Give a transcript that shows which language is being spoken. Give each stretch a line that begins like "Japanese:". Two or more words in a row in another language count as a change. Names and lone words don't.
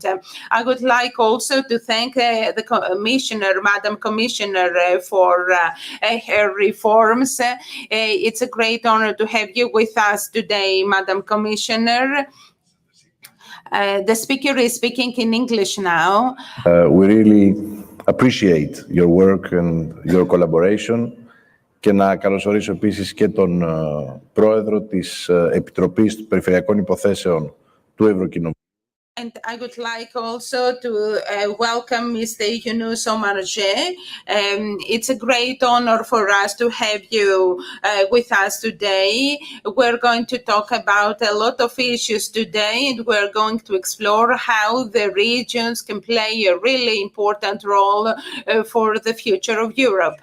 English: I would like also to thank the Commissioner, Madam Commissioner, for her reforms. It's a great honor to have you with us today, Madam Commissioner. The speaker is speaking in English now. We really appreciate your work and your collaboration.
Greek: Και να καλωσορίσω επίσης και τον πρόεδρο της Επιτροπής Περιφερειακών Υποθέσεων του Ευρωκοινοβουλίου.
English: And I would like also to welcome Mr. Yunus Omarjee. It's a great honor for us to have you with us today. We're going to talk about a lot of issues today, and we're going to explore how the regions can play a really important role for the future of Europe.